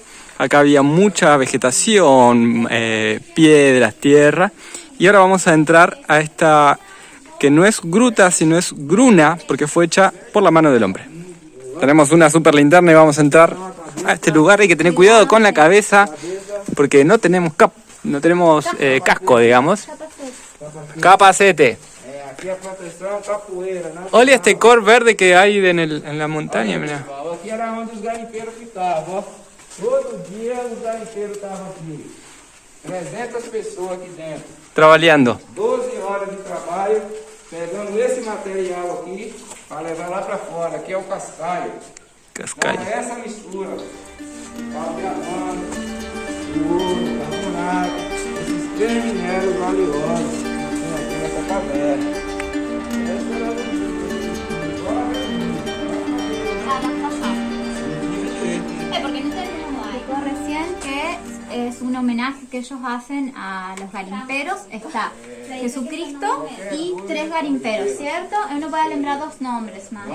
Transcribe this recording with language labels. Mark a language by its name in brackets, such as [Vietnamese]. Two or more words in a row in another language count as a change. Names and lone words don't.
[Spanish] Acá había mucha vegetación, piedras, tierra, y ahora vamos a entrar a esta que no es gruta, sino es gruna, porque fue hecha por la mano del hombre. Tenemos una super linterna y vamos a entrar a este lugar. Hay que tener cuidado con la cabeza, porque no tenemos casco, digamos. [Portuguese] Capacete. Olha este cor verde que [Spanish] hay en la montaña, mira. [Portuguese] Aqui era onde os garimpeiros ficavam, ó. Todo dia os garimpeiros estavam aqui. 300 pessoas aqui dentro. Trabalhando. 12 horas de trabalho, pegando esse material aqui para levar lá para fora. Aqui é o cascaio. Cascaio. Então, essa mistura, pau diamante, ouro, carbonato, esses 3 minérios valiosos que tem aqui nessa caverna. Essa era [Spanish] Porque no tenemos recién que es un homenaje que ellos hacen a los garimperos. Está Jesucristo y 3 garimperos, ¿cierto? Uno puede lembrar 2 nombres más.